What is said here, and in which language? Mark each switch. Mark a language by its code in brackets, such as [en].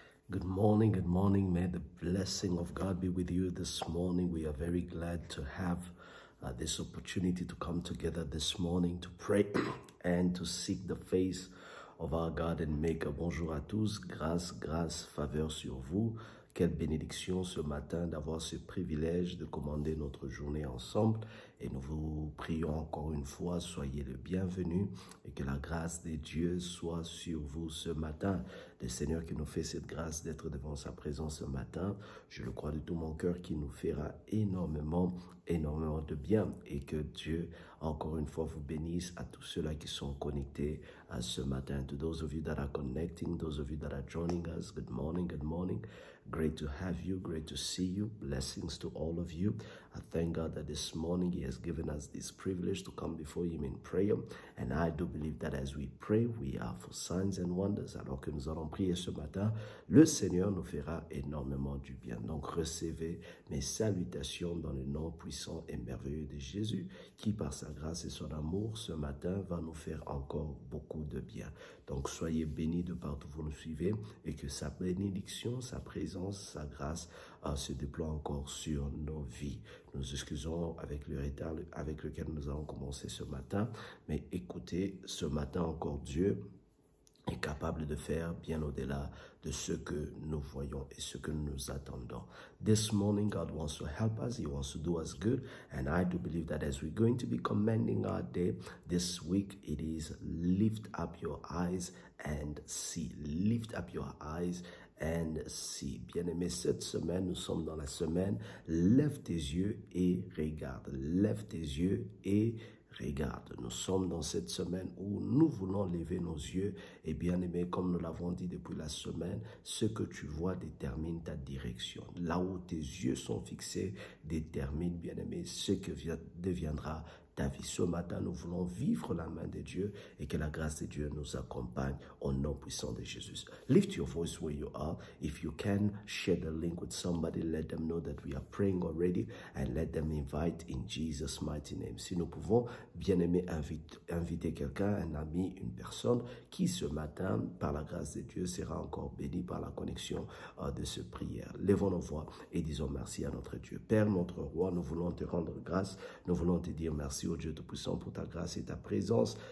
[en] Good morning, good morning. May the blessing of God be with you this morning. We are very glad to have this opportunity to come together this morning to pray and to seek the face of our God and Maker. [fr] Bonjour à tous, grâce, faveur sur vous. Quelle bénédiction ce matin d'avoir ce privilège de commander notre journée ensemble. Et nous vous prions encore une fois, soyez le bienvenu et que la grâce de Dieu soit sur vous ce matin. Le Seigneur qui nous fait cette grâce d'être devant sa présence ce matin, je le crois de tout mon cœur, qui nous fera énormément de bien, et que Dieu encore une fois vous bénisse à tous ceux-là qui sont connectés à ce matin. [en] To those of you that are connecting, those of you that are joining us, good morning, good morning. Great to have you, great to see you. Blessings to all of you. I thank God that this morning He has given us this privilege to come before Him in prayer. And I do believe that as we pray, we are for signs and wonders. [fr] Alors que nous allons prier ce matin, le Seigneur nous fera énormément du bien. Donc recevez mes salutations dans le nom puissant et merveilleux de Jésus, qui par sa grâce et son amour ce matin va nous faire encore beaucoup de bien. Donc soyez bénis de partout où vous nous suivez, et que sa bénédiction, sa présence, sa grâce se déploie encore sur nos vies. Nous excusons avec le retard avec lequel nous avons commencé ce matin, mais écoutez, ce matin encore Dieu est capable de faire bien au-delà de ce que nous voyons et ce que nous attendons. [en] This morning, God wants to help us. He wants to do us good. And I do believe that as we're going to be commending our day this week, it is lift up your eyes and see. Lift up your eyes and see. [fr] Bien-aimés, cette semaine, nous sommes dans la semaine lève tes yeux et regarde. Lève tes yeux et regarde. Nous sommes dans cette semaine où nous voulons lever nos yeux, et bien aimé, comme nous l'avons dit depuis la semaine, ce que tu vois détermine ta direction. Là où tes yeux sont fixés détermine, bien aimé, ce que deviendra ta vie. Ce matin, nous voulons vivre la main de Dieu, et que la grâce de Dieu nous accompagne au nom puissant de Jésus. [en] Lift your voice where you are. If you can, share the link with somebody. Let them know that we are praying already, and let them invite in Jesus' mighty name. [fr] Si nous pouvons, bien aimé, inviter quelqu'un, un ami, une personne qui ce matin, par la grâce de Dieu, sera encore béni par la connexion de ce prière. Lèvons nos voix et disons merci à notre Dieu. Père, notre roi, nous voulons te rendre grâce. Nous voulons te dire merci au Dieu Tout-Puissant pour ta grâce et ta présence.